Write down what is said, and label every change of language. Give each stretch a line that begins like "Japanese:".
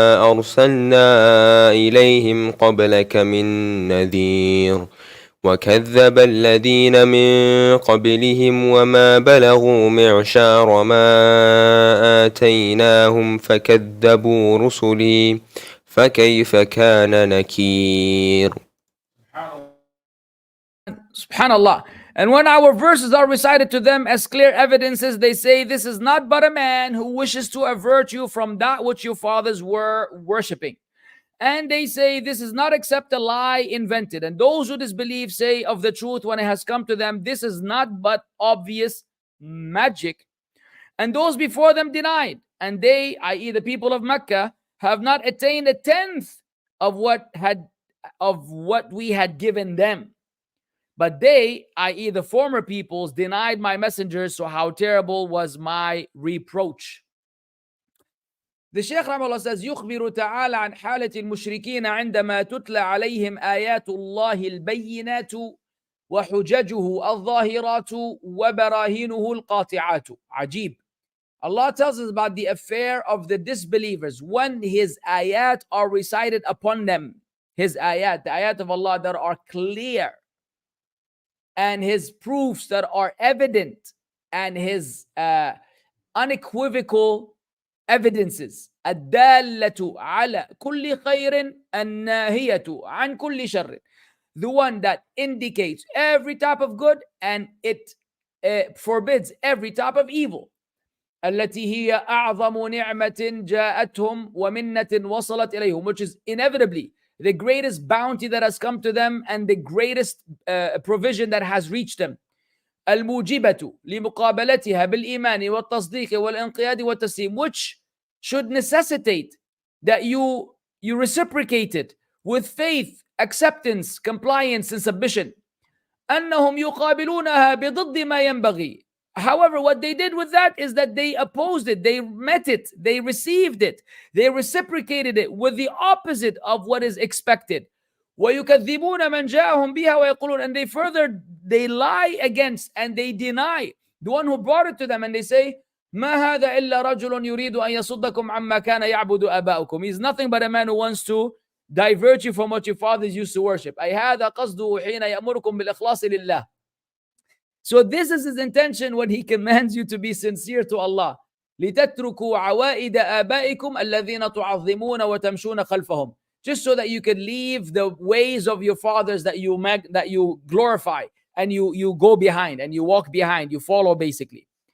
Arabic: أرسلنا إليهم قبلك من نذير وكذب الذين من قبلهم وما بلغوا معشار ما آتيناهم فكذبوا رسلي فكيف كان نكير. Subhanallah.
English: And when our verses are recited to them as clear evidences, they say, this is not but a man who wishes to avert you from that which your fathers were worshipping. And they say, this is not except a lie invented. And those who disbelieve say of the truth when it has come to them, this is not but obvious magic. And those before them denied. And they, i.e. the people of Makkah, have not attained a tenth of what we had given them. But they, i.e., the former peoples, denied my messengers, so how terrible was my reproach. The Shaykh Rahimahullah says,
Arabic: يخبر تعالى عن حالة المشركين عندما تتلى عليهم آيات الله البينات وحججه الظاهرات وبراهينه القاطعات. عجيب.
English: Allah tells us about the affair of the disbelievers when His ayat are recited upon them. His ayat, the ayat of Allah that are clear, and His proofs that are evident, and His unequivocal evidences.
Arabic: الدالة على كل خير الناهية عن كل شر.
English: The one that indicates every type of good and it forbids every type of evil.
Arabic: التي هي أعظم نعمة جاءتهم ومنة وصلت إليهم,
English: which is inevitably the greatest bounty that has come to them and the greatest provision that has reached them.
Arabic: الموجبة لمقابلتها بالإيمان والتصديق والانقياد والتسليم,
English: which should necessitate that you reciprocate it with faith, acceptance, compliance, and submission.
Arabic: أنهم يقابلونها بضد ما ينبغي.
English: However, what they did with that is that they opposed it, they met it, they received it, they reciprocated it with the opposite of what is expected.
Arabic: وَيُكَذِّبُونَ مَنْ جَاءَهُمْ بِهَا وَيَقُولُونَ,
English: and they lie against and they deny the one who brought it to them, and they say,
Arabic: مَا هَذَا إِلَّا رَجُلٌ يُرِيدُ أَنْ يَصُدَّكُمْ عَمَّا كَانَ يَعْبُدُ آبَاؤُكُمْ.
English: He's nothing but a man who wants to divert you from what your fathers used to worship.
Arabic: أي هذا قصده حين يأمركم بالإخلاص لله.
English: So this is his intention when he commands you to be sincere to Allah.
Arabic: لِتَتْرُكُوا عَوَائِدَ آبَائِكُمْ الَّذِينَ تُعَظِّمُونَ وَتَمْشُونَ خَلْفَهُمْ.
English: Just so that you can leave the ways of your fathers that you glorify and you go behind and you walk behind, you follow basically.